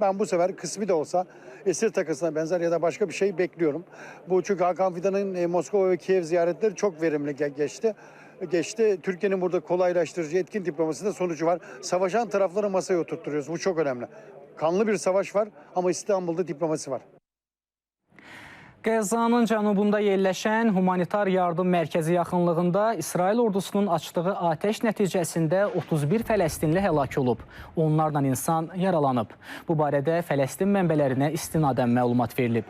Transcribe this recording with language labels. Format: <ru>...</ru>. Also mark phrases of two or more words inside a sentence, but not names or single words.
<tr>Ben bu sefer kısmi de olsa esir takasına benzer ya da başka bir şey bekliyorum. Bu çünkü Hakan Fidan'ın Moskova ve Kiev ziyaretleri çok verimli geçti. Türkiye'nin burada kolaylaştırıcı etkin diplomasisinde sonucu var. Savaşan tarafları masaya oturtturuyoruz. Bu çok önemli. Kanlı bir savaş var ama İstanbul'da diplomasi var.</tr> <az>Qəzzanın cənubunda yerləşən humanitar yardım mərkəzi yaxınlığında İsrail ordusunun açdığı atəş nəticəsində 31 Fələstinli həlak olub. Onlarla insan yaralanıb. Bu barədə Fələstin mənbələrinə istinadən məlumat verilib.</az>